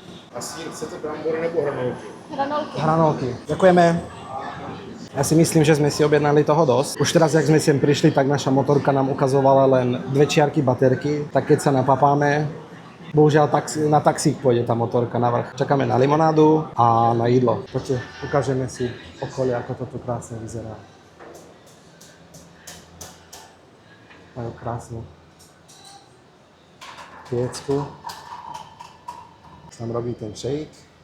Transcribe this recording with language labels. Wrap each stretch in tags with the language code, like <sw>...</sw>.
<cs>A sír chcete brambory nebo hranolky?</cs> <sk>Hranolky. Ďakujeme. Ja si myslím, že sme si objednali toho dosť. Už teraz, jak sme sem prišli, tak naša motorka nám ukazovala len 2 čiarky baterky. Tak keď sa napapáme, bohužiaľ na taxík pôjde tá motorka na vrch. Čakáme na limonádu a na jídlo. Poďte, ukážeme si okolie, ako toto krásne vyzerá. Majú krásnu piecku. Tam robí ten shake.</sk>